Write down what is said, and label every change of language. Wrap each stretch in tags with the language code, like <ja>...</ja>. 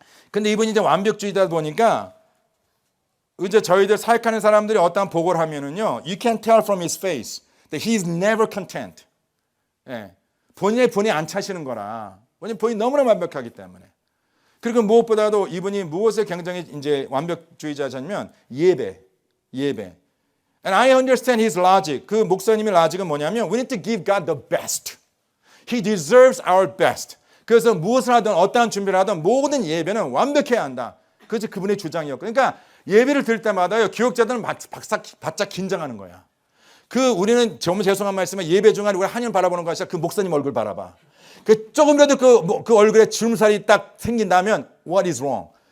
<ko>근데 이분이 이제 완벽주의다 보니까 이제 저희들 사역하는 사람들이 어떤 보고를 하면은요,</ko> <en>you can tell from his face that he is never content.</en> <ko>본인의 본이 안 차시는 거라. 본인이 너무나 완벽하기 때문에. 그리고 무엇보다도 이분이 무엇에 굉장히 이제 완벽주의자냐면 예배.</ko> <en>And I understand his logic.</en> <ko>그 목사님의 로직은 뭐냐면</ko> <en>we need to give God the best. He deserves our best.</en> <ko>그래서 무엇을 하든 어떠한 준비를 하든 모든 예배는 완벽해야 한다. 그것이 그분의 주장이었고. 그러니까 예배를 들 때마다요, 교육자들은 바짝 긴장하는 거야. 우리는 정말 죄송한 말씀에 예배 중간에 우리 하나님 바라보는 것이 아니라 그 목사님 얼굴 바라봐. 그 조금이라도 그 얼굴에 주름살이 딱 생긴다면</ko> <en>what is wrong?</en>